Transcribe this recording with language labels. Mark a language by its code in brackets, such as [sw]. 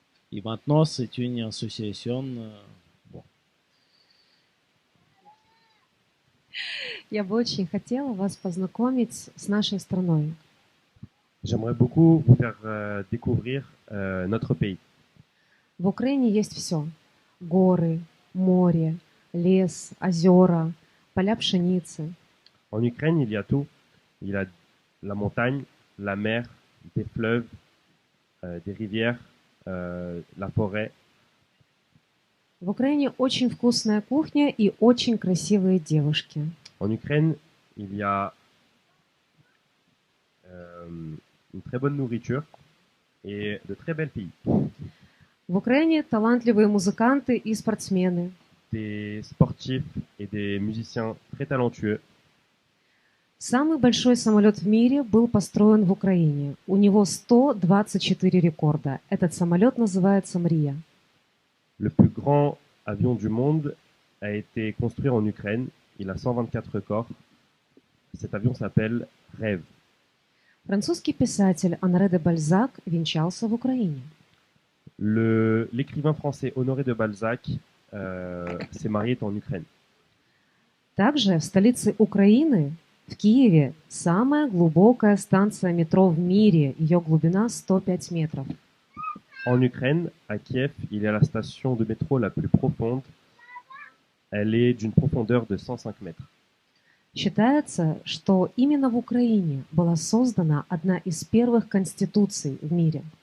[fr] Et maintenant, c'est une association. Bon. [ru] Я бы очень хотела вас познакомить с нашей страной. [fr] J'aimerais beaucoup vous faire découvrir notre pays. [ru] В Украине есть все. Горы, море, лес, озера, поля пшеницы. [fr] En Ukraine, il y a tout. Il y a la montagne, la mer, des fleuves, des rivières, la forêt. [ru] В Украине очень вкусная кухня и очень красивые девушки. [fr] En Ukraine, il y a une très bonne nourriture et de très belles filles. [ru] В Украине талантливые музыканты и спортсмены. [fr] Des sportifs et des musiciens très talentueux. [ru] Самый большой самолет в мире был построен в Украине. У него 124 рекорда. Этот самолет называется «Мрия». [fr] Le plus grand avion du monde a été construit en Ukraine. Il a 124 records. Cet avion s'appelle Rêve. [ru] Французский писатель Анре де Бальзак венчался в Украине. [fr] L'écrivain français Honoré de Balzac s'est marié en Ukraine. [ru] Также в столице Украины, в Киеве, самая глубокая станция метро в мире. Ее глубина 105 метров. [fr] En Ukraine, à Kiev, il y a la station de métro la plus profonde. Elle est d'une profondeur de 105 mètres. [ru] Считается, что именно в Украине была создана одна из первых конституций в мире.